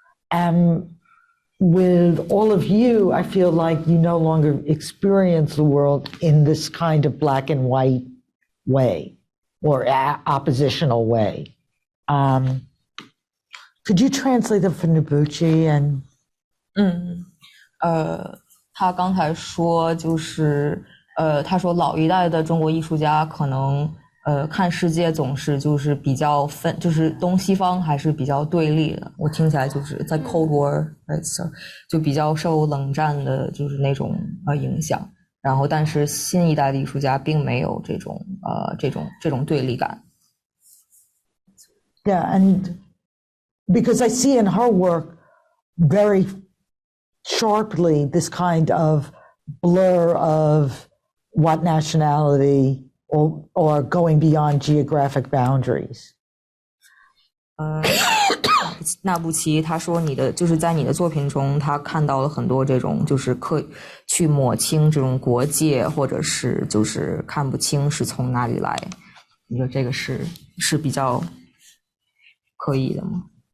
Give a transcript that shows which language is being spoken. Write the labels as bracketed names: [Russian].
[English] And with all of you, I feel like you no longer experience the world in this kind of black and white way, or oppositional way. Could you translate them for Nabuqi and? [Chinese] 他刚才说就是他说老一代的中国艺术家可能看世界总是就是比较分，就是东西方还是比较对立的。我听起来就是在 Cold War， 就比较受冷战的就是那种影响。然后但是新一代的艺术家并没有这种对立感。 [English] Yeah, and because I see in her work very sharply this kind of blur of what nationality or going beyond geographic boundaries. [Chinese] 纳布齐他说就是在你的作品中，他看到了很多这种就是去抹清这种国界，或者是就是看不清是从哪里来。你说这个是比较刻意的吗？